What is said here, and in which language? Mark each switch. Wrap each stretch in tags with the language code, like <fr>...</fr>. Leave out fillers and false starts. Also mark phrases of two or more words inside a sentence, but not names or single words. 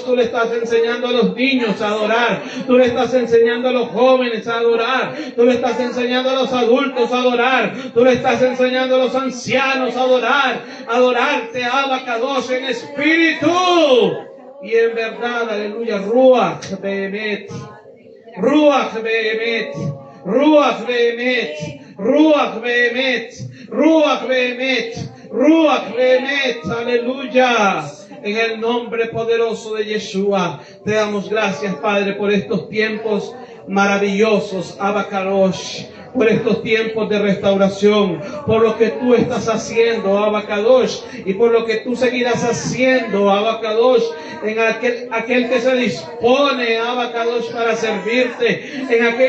<es>Tú le estás enseñando a los niños a adorar, tú le estás enseñando a los jóvenes a adorar, tú le estás enseñando a los adultos a adorar, tú le estás enseñando a los ancianos a adorar, adorarte, Abacadosh, en espíritu y en verdad. Aleluya.</es> <he>רוח באמת, רוח באמת, רוח באמת, רוח באמת, רוח באמת, רוח באמת.</he> <es>Aleluya. En el nombre poderoso de Yeshua te damos gracias, Padre, por estos tiempos maravillosos, Abacadosh, por estos tiempos de restauración, por lo que tú estás haciendo, Abacadosh, y por lo que tú seguirás haciendo, Abacadosh, en aquel que se dispone, Abacadosh, para servirte, en aquel</es>